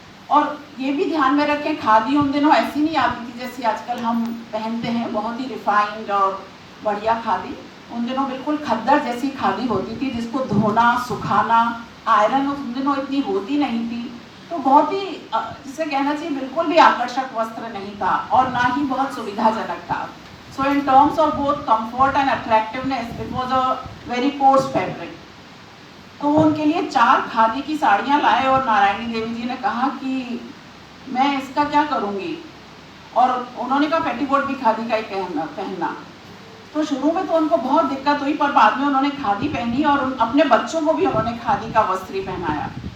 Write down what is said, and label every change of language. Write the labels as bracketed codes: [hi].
[hi] और ये भी ध्यान में रखें, खादी उन दिनों ऐसी नहीं आती थी जैसी आजकल हम पहनते हैं, बहुत ही रिफाइंड और बढ़िया खादी। उन दिनों बिल्कुल खद्दर जैसी खादी होती थी जिसको धोना, सुखाना, आयरन उन दिनों इतनी होती नहीं थी। तो बहुत ही, जिसे कहना चाहिए, बिल्कुल भी आकर्षक वस्त्र नहीं था और ना ही बहुत सुविधाजनक था। [en] So in terms of both comfort and attractiveness, it was a very coarse fabric. [hi] तो वो उनके लिए 4 खादी की साड़ियाँ लाए और नारायणी देवी जी ने कहा कि मैं इसका क्या करूँगी। और उन्होंने कहा पेटीकोट भी खादी का ही पहनना। तो शुरू में तो उनको बहुत दिक्कत हुई, पर बाद में उन्होंने खादी पहनी और अपने बच्चों को भी उन्होंने खादी का वस्त्र पहनाया।